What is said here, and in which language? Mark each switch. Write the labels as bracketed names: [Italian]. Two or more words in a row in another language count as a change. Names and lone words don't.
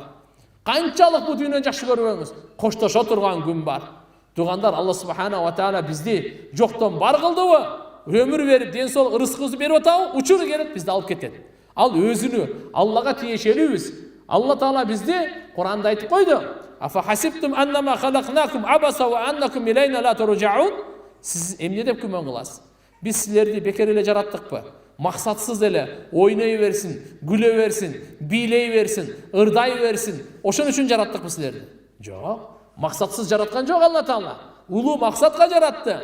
[Kyrgyz] Канчалык бу дүйнөнү жакшы көрбөңүз, коштошо турган күн бар. Тугандар, [Arabic] الله سبحانه وتعالى [Kyrgyz] бизди жоктон бар кылдыбы? Өмүр берип, ден соолук, рызкыбызды берип атабы? Учуру келет, бизди алып кетет. Ал өзүнү Аллага тиешелүүбүз. [Arabic] الله تعالى [Kyrgyz] бизди Куранда айтып койду. [Arabic] أفحسبتم أنما خلقناكم عبثا وأنكم إلينا لا ترجعون. [Kyrgyz] Сиз эмне деп күмөн кыласыз? Биз силерди бекер эле жараттыкпы? Максатсыз эле ойной берсин, күлө берсин, бийлей берсин, ырдай берсин. Ошон үчүн жараттыкпы силерди? Жок. Максатсыз жараткан жок [Arabic] الله تعالى. [Kyrgyz] Улуу максатка жаратты.